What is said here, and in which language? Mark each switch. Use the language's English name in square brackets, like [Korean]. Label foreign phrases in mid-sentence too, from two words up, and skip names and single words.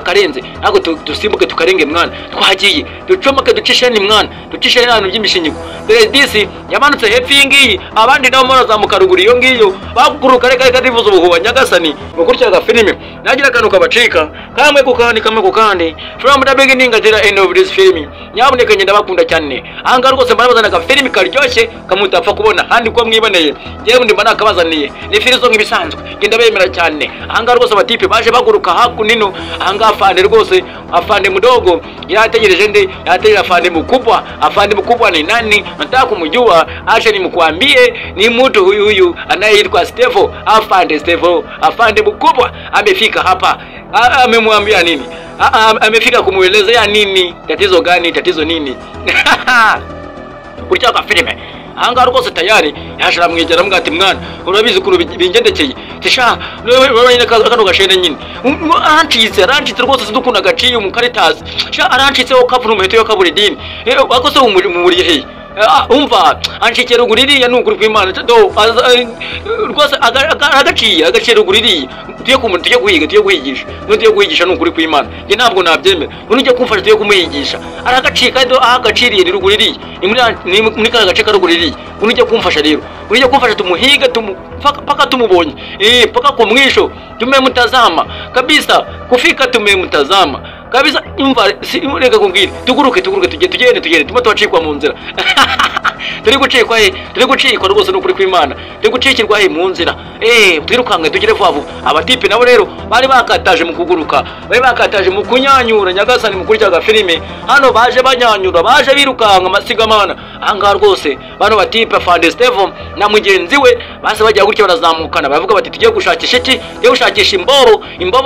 [Kinyarwanda] yakarenze ntago dusimbuke tukarenge mwana twagiye ducomoke ducishe ni mwana ducishe n'abantu by'imishinyigo dore disi yamanutse hepfo y'ingiyi abandi nabo murazamuka ruguru iyo ngiyo baguruka reka rivuza ubuhuba nyagasani mukurikiraga filime nagira kanuka bacika kamwe kukandi [English] from the beginning until the end of this film [Kinyarwanda] nyaboneka ngenda bakunda cyane anga rwose mbarabazana ka filime karyoshye kamutapfa kubona handi ko mwiboneye yewe ndimba nakabazaniye ni filizo nk'ibisanzwe ngenda bemera cyane anga rwose abatipe baje baguruka hakunino anga Afande rwose Afande mudogo yategereje nde [Swahili] yategereje Afande mkubwa ni nani nataka kumjua acha nimkuambie ni mtu huyu anayeitwa Steve Afande Steve Afande mkubwa amefika hapa amemwambia nini amefika kumuelezea nini tatizo gani tatizo nini [Kinyarwanda] kurya filime anga rwose tayari yashara mwigera mugati mwana urabizi kuno bingendekeye tisha urabanye kano gashene nyine arancitse rwose sidukunda gaciye mu Caritas sha arancitse wo kapfu n'umuheto yo kaburidini akose umuriye he umva anshikera uguririya nukuri kw'Imana do rwose agaciye ruguririya tuye kuhigisha nukuri kw'Imana nge ntabwo nabyemera unujye kumfasha tuye kumuhigisha aragacika do agaciriye ni ruguririya ni muri ka gace ka ruguririya unujye kumfasha rero unujye kumfasha tumuhiga paka tumubonye paka [Swahili] kwa mwisho tumemtazama kabisa kufika tumemtazama kabisa [Kinyarwanda] imva reka kumbwira tuguruke tugende tuma twacikwa mu nzira turi gucikwa rwose n'ukuri kw'Imana turi gucikirwa mu nzira twirukanga tugire vuba abatipe nabo rero bari bakataje mu kuguruka bari bakataje mu kunyanyura nyagasani mu kuryaga filime hano baje banyanyura baje birukanga amasigamana anga rwose bano batipe Fande Steve na mugenzi we base bajya gutya barazamukana bavuga bati tugiye gushakisha iki tugiye gushakisha imbobo